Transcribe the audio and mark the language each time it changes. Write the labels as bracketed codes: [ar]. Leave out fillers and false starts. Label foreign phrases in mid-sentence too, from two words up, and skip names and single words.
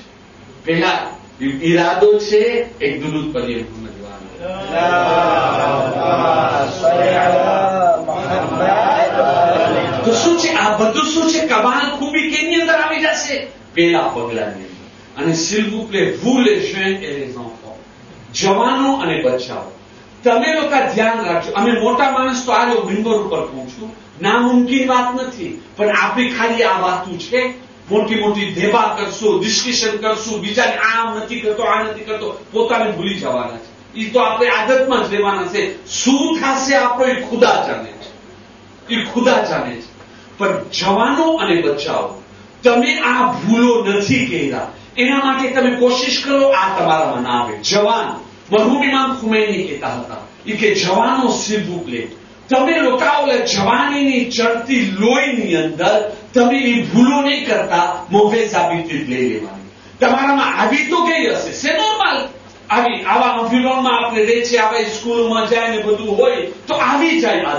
[gu] પેલા ઈરાદો છે એક દુરૂદ પઢીએ મોહમ્મદ વાલા. તો શું છે આ બધું? શું છે? કમાલ ખૂબી કેની અંદર આવી જશે? પેલા પગલાની અંદર. [fr] અને s'il vous plaît, vous les jeunes et les enfants, [gu] જવાનો અને બચ્ચાઓ, તમે લોકો ધ્યાન રાખજો. અમે મોટા માણસ તો આ મિંબર ઉપર કહું છું, નામુમકિન વાત નથી, પણ આપણી ખાલી આ વાતું છે. મોટી ધેબા કરશું, ડિસ્કશન કરશું, બીજાને આમ નથી કરતો, આ નથી કરતો, પોતાને ભૂલી જવાના છે. એ તો આપણે આદતમાં જ રહેવાના છે. શું થશે આપણો એ ખુદા જાણે છે. પણ જવાનો અને બચ્ચાઓ, તમે આ ભૂલો નથી કર્યા, એના માટે તમે કોશિશ કરો આ તમારામાં ના આવે. જવાન, મરહૂમ ઇમામ ખુમૈની કહેતા હતા કે જવાનો [fr] s'il vous plaît, [gu] તમે લોકાઓ જવાનીની ચડતી લોહીની અંદર તમે એ ભૂલો નહીં કરતા. મોહે સાબિતી લઈ લેવાની તમારામાં આવી તો ગઈ હશે, છે નોર્મલ. આવા અભિલોનમાં આપણે રહે છે, આવા સ્કૂલમાં જાય ને બધું હોય તો આવી જાય આદત.